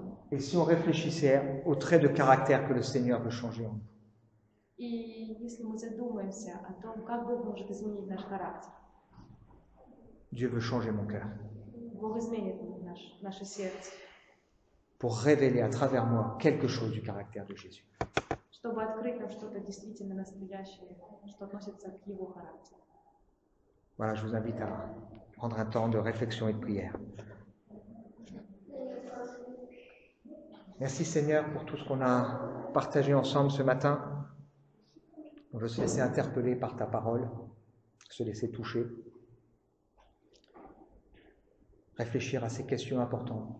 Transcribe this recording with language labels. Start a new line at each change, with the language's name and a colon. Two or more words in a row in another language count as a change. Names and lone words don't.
French: et si on réfléchissait aux traits de caractère que le Seigneur veut changer en nous,
Russian: И если мы задумаемся о том, как Бог может изменить наш характер,
French: Dieu veut changer mon cœur
Russian: Бог изменит наше сердце,
French: pour révéler à travers moi quelque chose du caractère de Jésus.
Russian: чтобы открыть нам что-то действительно настоящее, что относится к Его характеру.
French: Voilà, je vous invite à prendre un temps de réflexion et de prière. Merci Seigneur pour tout ce qu'on a partagé ensemble ce matin. On veut se laisser interpeller par ta parole, se laisser toucher, réfléchir à ces questions importantes.